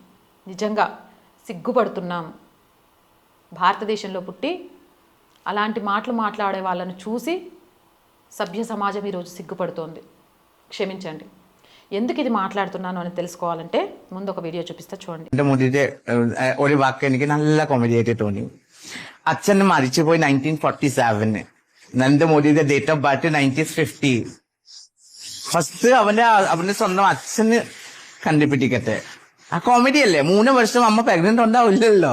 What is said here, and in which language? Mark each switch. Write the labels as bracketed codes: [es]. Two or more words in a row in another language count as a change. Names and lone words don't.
[te] నిజంగా సిగ్గుపడుతున్నాం. భారతదేశంలో పుట్టి అలాంటి మాటలు మాట్లాడే వాళ్ళను చూసి సభ్య సమాజం ఈరోజు సిగ్గుపడుతోంది. క్షమించండి. ఎందుకు ఇది మాట్లాడుతున్నాను అని తెలుసుకోవాలంటే ముందు ఒక వీడియో చూపిస్తా, చూడండి. [ml] ഒരു വാക്ക് എനിക്ക് നല്ല കോമഡി ആയിട്ട് തോന്നി. അച്ഛൻ മരിച്ചുപോയി 1947. നരേന്ദ്രമോദിയുടെ [en] date of birth [ml] 1950. ഫസ്റ്റ് അവന്റെ സ്വന്തം അച്ഛന് കണ്ടുപിടിക്കട്ടെ. ആ കോമഡി അല്ലേ? 3 വർഷം അമ്മ പ്രഗ്നന്റ് ഉണ്ടാവില്ലല്ലോ.